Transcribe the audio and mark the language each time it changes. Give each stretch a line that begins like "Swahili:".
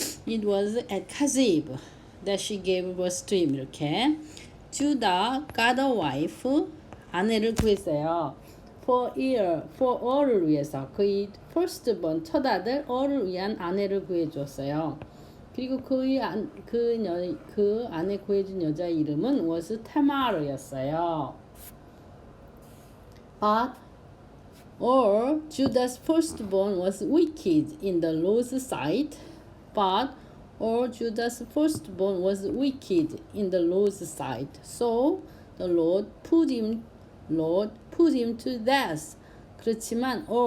English: It was at 카즈이브 that she gave birth to him.
Korean: 이렇게
English: Judah got a wife,
Korean: 아내를 구했어요.
English: for all
Korean: 을 위해서, 그의 firstborn, 첫 아들 all을 위한 아내를 구해주었어요. 그리고 그 아내 구해준 여자 이름은 was 타마르였어요.
English: But Judah's firstborn was wicked in the Lord's sight. Judah's firstborn was wicked in the Lord's sight. So the Lord put him to death.
Korean: 그렇지만